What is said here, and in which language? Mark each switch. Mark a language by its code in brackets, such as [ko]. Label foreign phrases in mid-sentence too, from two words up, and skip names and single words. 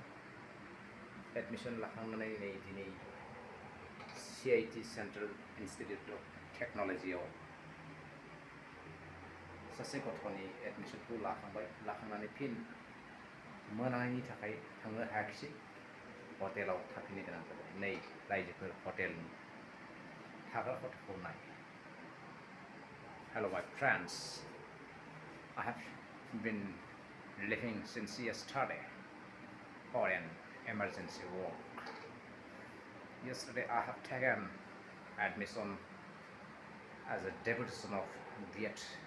[brx] एडमिसन लाखांनानै नै दिनै CIT सेन्ट्रेल इन्स्टिटिउट अफ टेक्न'लजियाव सासे गथ'नि एडमिसनखौ लाखांनानै फिन मोनानि थाखाय थांनो हायाखिसै। हटेलाव थाफैनो गोनां जाबाय। नै रायजोफोर हटेलनि थाग्रा खथाखौ नाय। [en] Hello my friends, I have been living since yesterday for an emergency work. Yesterday I have taken admission as a deputation of BEd